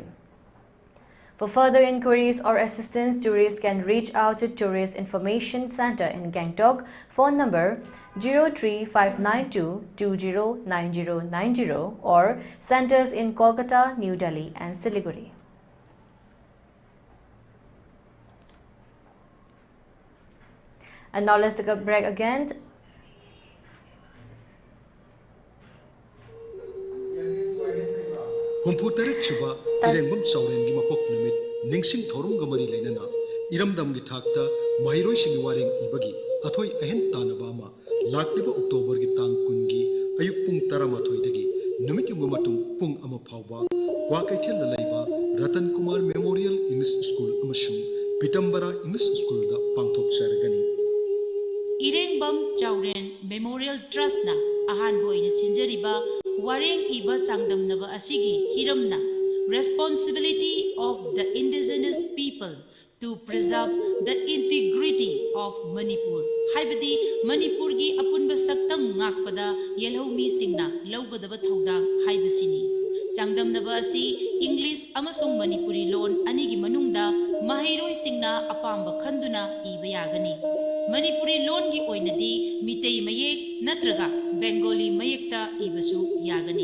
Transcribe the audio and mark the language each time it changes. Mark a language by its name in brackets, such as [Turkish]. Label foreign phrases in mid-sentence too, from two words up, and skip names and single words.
[English] For further inquiries or assistance, tourists can reach out to Tourist Information Center in Gangtok, phone number 03592209090 or centers in Kolkata, New Delhi and Siliguri. And now let's take a break again. [Manipuri] Humputarek chuba irengbam saurengi mapok numit ningsing thorum gamari lenana iramdam gi thakta mahiroi sing wareng ibagi athoi ahen tanaba ma lakliba October gi tang kungi ayuk pung 13 dagi numit yung matung pung ama phawba kwa kaithel la leiba Ratan Kumar Memorial English School amasung Pitambara English School da pangthok sargani Irengbam Chauren Memorial Trust na ahan boina sinjariba wareng iba changdamnaba asigi hiramna [English] responsibility of the indigenous people to preserve the integrity of Manipur. [Manipuri] Haibadi Manipur gi apunba saktam ngakpada yelhomi singna lawgadaba thaudang haibasini. Changdamnaba asi English amasung Manipuri loan anigi manungda mahiroi singna apamba khanduna iba yagani. Manipuri loan gi oinadi mitei mayek natraga Bengali mayekta ibasu yagani.